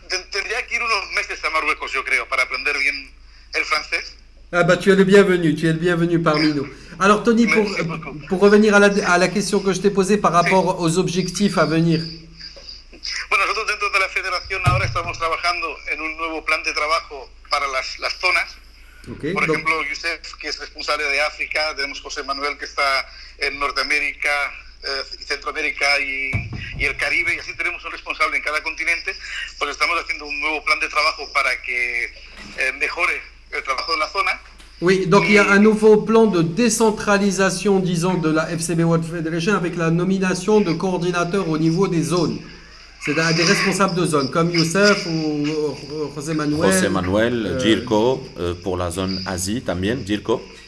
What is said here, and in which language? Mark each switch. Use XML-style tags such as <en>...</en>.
<es>Tendría que ir unos meses a Marruecos, yo creo, para aprender bien el francés.</es> <fr>Ah bah tu es le bienvenu parmi nous. Alors Tony, pour revenir à la question que je t'ai posée par rapport aux objectifs à venir.</fr> <es>Bueno, nosotros dentro de la federación ahora estamos trabajando en un nuevo plan de trabajo para las zonas. Okay, Por ejemplo, Youssef, que es responsable de África, tenemos José Manuel, que está en Norteamérica, Centroamérica y el Caribe, y así tenemos un responsable en cada continente, pues estamos haciendo un nuevo plan de trabajo para que mejore el trabajo de la zona.</es> <fr>Oui, donc il y a un nouveau plan de décentralisation, disons, de la FCB World Federation avec la nomination de coordinateurs au niveau des zones. C'est des responsables de zone, comme Youssef ou José Manuel. Jirko, pour la zone Asie, también, Jirko.</fr>